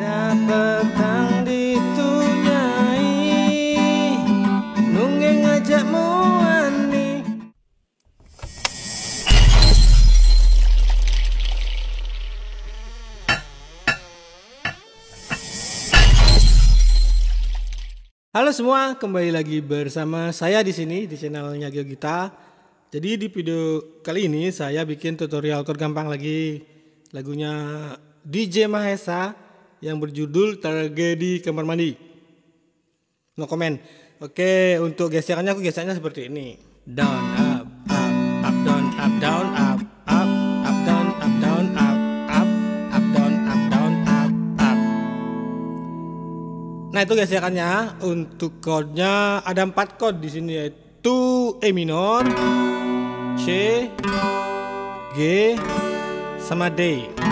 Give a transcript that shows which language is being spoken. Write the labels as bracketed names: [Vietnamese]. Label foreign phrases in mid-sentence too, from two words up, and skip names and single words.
[Balinese] petang ditunyai nunggeng ngajak muani. [Indonesian] Halo semua, kembali lagi bersama saya di sini di channelnya Geogita. Jadi di video kali ini saya bikin tutorial chord gampang lagi, lagunya DJ Mahesa yang berjudul Tragedi Kamar Mandi. [English] No comment. [Indonesian] Oke, untuk gesekannya aku geseknya seperti ini. [English] Down up up down up down up down up down up down up. [Indonesian] Nah, itu gesekannya. Untuk chordnya ada 4 chord di sini, yaitu E minor, C, G, sama D.